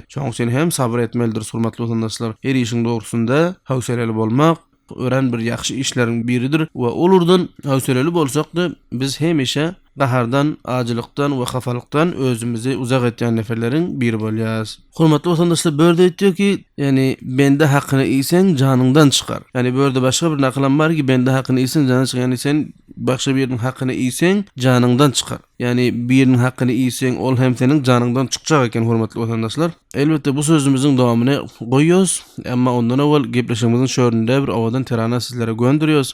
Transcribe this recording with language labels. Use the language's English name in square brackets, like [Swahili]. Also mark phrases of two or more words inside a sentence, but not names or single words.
[Turkmen] Şoň üçin hem sabr etmelidir hormatly watandaşlar. Her işiň dogrusunda hawseleli bolmak ören bir ýaxşy işleriň biridir we olurdan hawseleli bolsak-da biz hemişe gahardan, ajylykdan we hafalykdan özümizi uzak etýän neferleriň biri bolýas. Hormatly watandaşlar, berde diýär ki, yani bende hakyny iýsen janyňdan çykar. Yani berde başga bir naklam bar ki bende hakyny iýsen janyňdan çykar. Yani sen başga biriniň hakyny iýsen janyňdan çykar. Yani biriniň hakyny iýsen ol hem seniň janyňdan çykjak eken hormatly watandaşlar. Elbetde bu sözümüziň dowamyny goýýos, emma ondan awal gepleşigimiziň şöhründe bir awadan terana sizlere gönderýos.